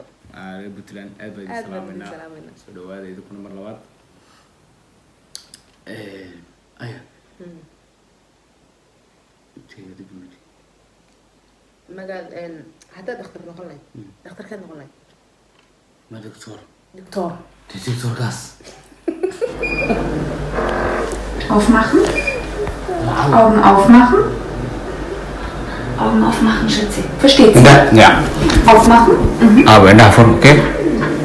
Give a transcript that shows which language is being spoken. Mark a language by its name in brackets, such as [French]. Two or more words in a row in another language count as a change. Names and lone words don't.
[Somali] reer Puntland aad baan idin salaameynaa soo dhawaada idinkuna mar labaad aya magaal haddaad dhakhtar noqon lahayd dhakhtarkaad noqon lahayd ma doctor doctor doctorkaas [German] Aufmachen. Augen aufmachen. Augen aufmachen, Schätze. Versteht sie? ja Aufmachen. [Somali] aber indhaha fur okay